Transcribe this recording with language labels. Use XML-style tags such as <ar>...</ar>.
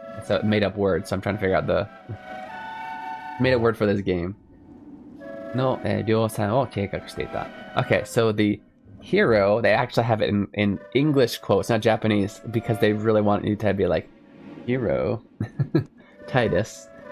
<en>It's a made up word, so I'm trying to figure out the made up word for this game.</en> <ja>の、量産を計画していた。</ja> <en>Okay, so the hero, they actually have it in English quotes, not Japanese, because they really want you to be like, hero, Titus.</en>